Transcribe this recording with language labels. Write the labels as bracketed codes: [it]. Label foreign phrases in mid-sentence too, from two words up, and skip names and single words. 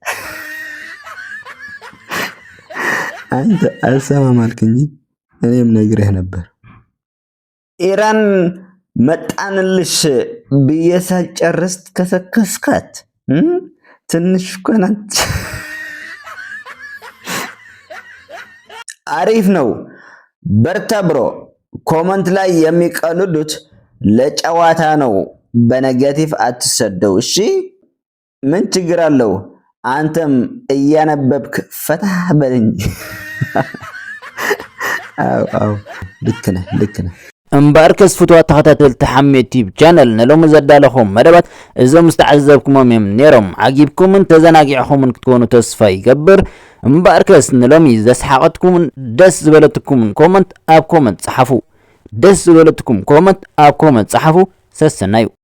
[am] አንተ አልሰማም አልክ እንጂ እኔም ነግሬህ ነበር። ኢራን መጣንልሽ ብዬ ሳልጨርስ ከሰከስካት። ትንሽ እኮ ናት። አሪፍ ነው። በርታ ብሮ። ኮመንት ላይ የሚቀልዱት ለጨዋታ ነው። በኔጌቲቭ አትሰደው እሺ። ምን ችግር አለው? አንተም እያነበብክ ፈታ በል እንጂ። አው ልክ ነህ። [ti] እምበኣርከስ ፍትዋት ተኸታተልቲ ሓሜት ዩቲብ ቻነል ንሎሚ ዘዳለኹም መደባት እዞም ዝተዓዘብኩሞም እዮም ነይሮም። ዓጊብኩምን ተዘናጊዕኹምን ክትኮኑ ተስፋ ይገብር። እምበኣርከስ ንሎሚ ዘስሓቐትኩምን ደስ ዝበለትኩምን ኮመንት ኣብ ኮመንት ጻሓፉ። ደስ ዝበለትኩም ኮመንት ኣብ ኮመንት ጻሓፉ። ሰሰናዩ